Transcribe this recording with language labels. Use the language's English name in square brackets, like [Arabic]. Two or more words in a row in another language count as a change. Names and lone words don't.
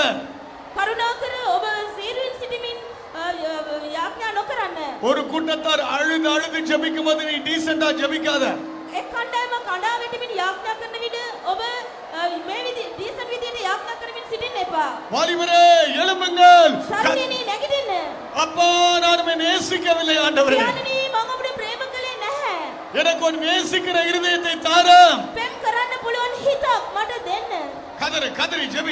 [Sinhala] කරුණාකර ඔබ සීරුවෙන් සිටමින් යාඥා නොකරන්න. [Tamil] ஒரு கூட்டத்தார் அழுது அழுது ஜெபிக்கும் போது நீ டீசெண்டா ஜெபிக்காத. [Sinhala] එක් කණ්ඩායමක් කඩා වැටෙමින් යාඥා කරන විට ඔබ මේ ඩීසන්ට් විදියට යාඥා කරමින් සිටින්න එපා. [Tamil] வாலிபரே எழும்புங்கள். [Sinhala] තරුණියනි නැගිටින්න. [Tamil] அப்பா நான் உம்மை நேசிக்கவில்லை ஆண்டவரே. [Sinhala] පියාණනි මම ඔබට ප්‍රේම කළේ නැහැ. [Tamil] எனக்கு ஒரு நேசிக்கிற இருதயத்தை தாரும். [Sinhala] පෙම් කරන්න පුළුවන් හිතක් මට දෙන්න. [Tamil] கதறி கதறி ஜெபி.